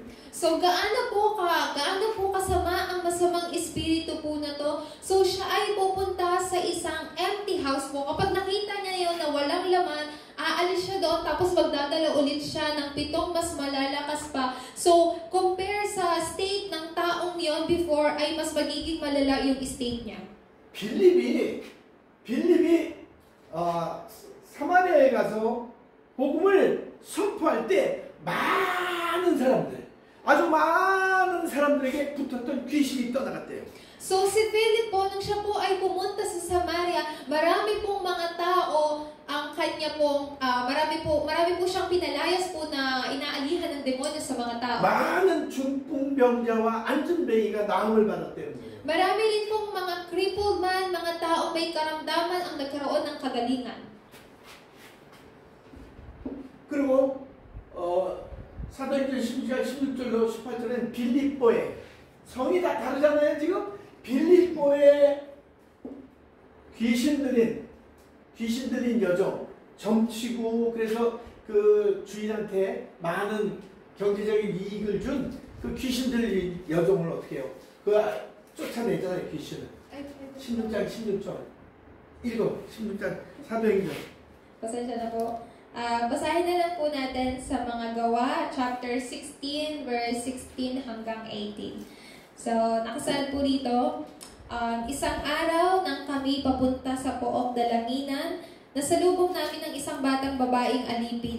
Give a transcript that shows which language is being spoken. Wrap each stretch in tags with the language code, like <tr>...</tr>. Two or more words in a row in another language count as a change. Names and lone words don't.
<tl>So gaano po kasama ang masamang espiritu po na to? So siya ay pupunta sa isang</tl> <en>empty house</en> <tl>po. Kapag nakita niya yun na walang laman, aalis siya doon tapos magdadala ulit siya ng 7 mas malalakas pa. So compare sa state ng taong yon before ay mas magiging malala yung state niya.</tl> <ko>빌립이 사마리아에 가서 복음을 선포할 때 아주 많은 사람들에게 붙었던 귀신이 떠나갔대요.</ko> <tl>So si Philip po, nung siya po ay pumunta sa Samaria, marami pong mga tao ang kanya pong, marami po siyang pinalayas po na inaalihan ng demonyo sa mga tao.</tl> <ko>많은 중풍병자와 안전뱅이가 나음을 받았대요.</ko> <tl>Marami rin pong mga</tl> <en>crippled man,</en> <tl>mga tao may karamdaman ang nagkaroon ng kagalingan.</tl> <ko>그리고 사도행전 12장 16절로 18절에는 빌립보에 성이 다 다르잖아요. 지금 빌립보에 귀신 들린 여종 점치고 그래서 그 주인한테 많은 경제적인 이익을 준 그 귀신 들린 여종을 어떻게 해요? 그 쫓아내잖아요. 귀신을 16장 16절 읽어 16장 사도행전.</ko> <tl>Pasensya na po. Basahin na lang po natin sa mga gawa, chapter 16, verse 16 hanggang 18. So, nakasaad po dito, isang araw nang kami papunta sa Pook Dalanginan, nasalubong namin ng isang batang babaeng alipin.</tl>